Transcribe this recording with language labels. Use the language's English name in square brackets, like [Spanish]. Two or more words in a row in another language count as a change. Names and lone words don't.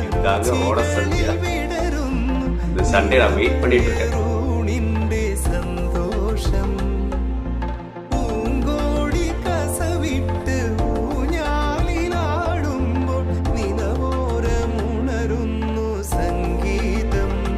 [Tamil] இதாங்க ஓட சத்யா. இந்த சண்டே நான் வெயிட் பண்ணிட்டு இருக்கேன். [Malayalam] ൂണിന്റെ സന്തോഷം പൂങ്കോടി കസവിട്ട് ഊഞ്ഞാലിലാടുമ്പോൾ നിലവോരമുണരുന്നു സംഗീതം